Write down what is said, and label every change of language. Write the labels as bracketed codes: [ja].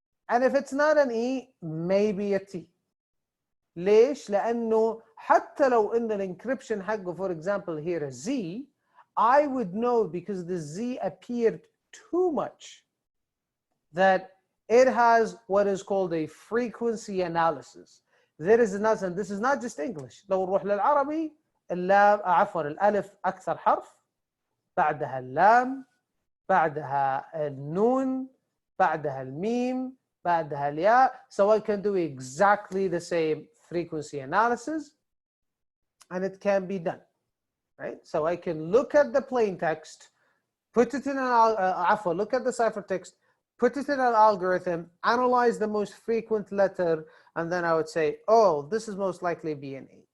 [en] And if it's not an E, maybe a T. [ar] ليش؟ لأنه حتى لو إن الانكريبشن حقه [en] for example here a Z, I would know because the Z appeared too much that it has what is called a frequency analysis. There is an and this is not just English. [ar] لو نروح للعربي اللام عفوا الألف أكثر حرف، بعدها اللام، بعدها النون، بعدها الميم، بعدها الياء. [en] So I can do exactly the same frequency analysis and it can be done, right? So I can look at the plain text, put it in an look at the ciphertext, put it in an algorithm, analyze the most frequent letter, and then I would say, oh, this is most likely be an E.